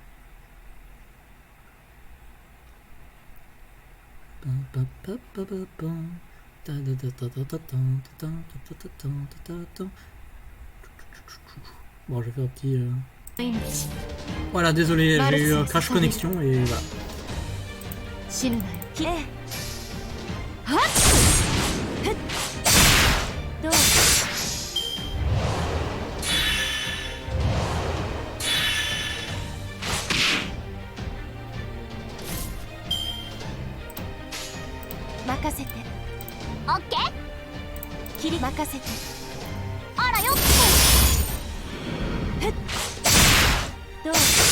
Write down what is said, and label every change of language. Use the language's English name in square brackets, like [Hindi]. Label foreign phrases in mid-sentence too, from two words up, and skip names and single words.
[French] Bon je vais faire un petit voilà désolé j'ai eu un crash connexion et voilà. [Japanese] 死ぬなよ。ええ。はっ。どう？任せて。オッケー。切り任せて。あらよっと。ふっ。どう？